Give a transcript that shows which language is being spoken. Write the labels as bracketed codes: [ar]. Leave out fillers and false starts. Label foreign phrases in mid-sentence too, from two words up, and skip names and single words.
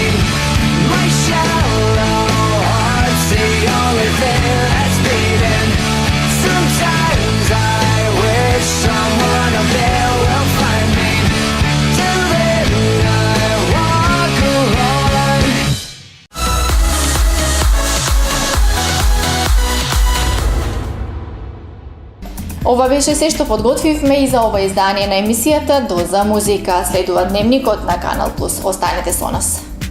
[en] My shallow heart's the only thing that's beating. Sometimes I wish someone up there will find me. Till then I walk alone. [mk] Ова беше се што подготвивме и за ова издание на емисијата Доза музика. Следува дневникот на Канал Плюс. Останете со нас.